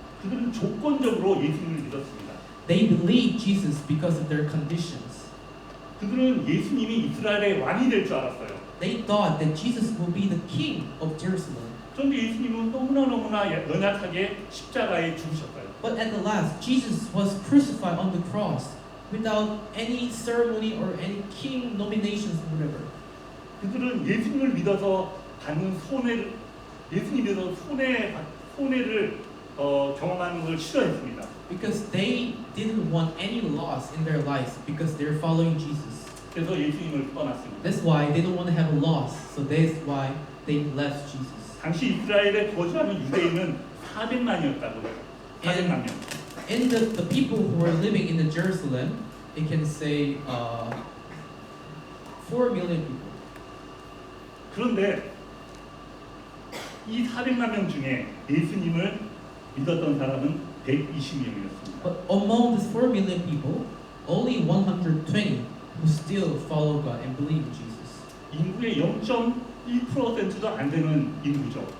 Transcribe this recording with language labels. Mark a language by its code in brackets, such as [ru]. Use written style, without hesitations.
[ko] 그들은 조건적으로 예수님을 믿었습니다. [en] They believed Jesus because of their conditions. [ko] 그들은 예수님이 이스라엘의 왕이 될 줄 알았어요. [en] They thought that Jesus will be the king of Jerusalem. [ko] 그런데 예수님은 너무나 연약하게 십자가에 죽으셨어요. [en] But at the last, Jesus was crucified on the cross without any ceremony or any king nominations or whatever. [ko] 그들은 예수님을 믿어서 받는 예수님 믿어서 손해를 경험하는 걸 싫어했습니다. [en] Because they didn't want any loss in their lives because they're following Jesus. [ko] 그래서 예수님을 떠났습니다. [en] That's why they don't want to have a loss. So that's why they left Jesus. [ko] 당시 이스라엘에 거주하는 유대인은 400만이었다고요. 400만 명. [en] And the people who were living in the Jerusalem, it can say 4 million people. [ko] 그런데 이 400만 명 중에 예수님을 믿었던 사람은 120명이었습니다. [en] But among these 4 million people, only 120 who still follow God and believe in Jesus. [ko] 인구의 0.1%도 안 되는 인구죠.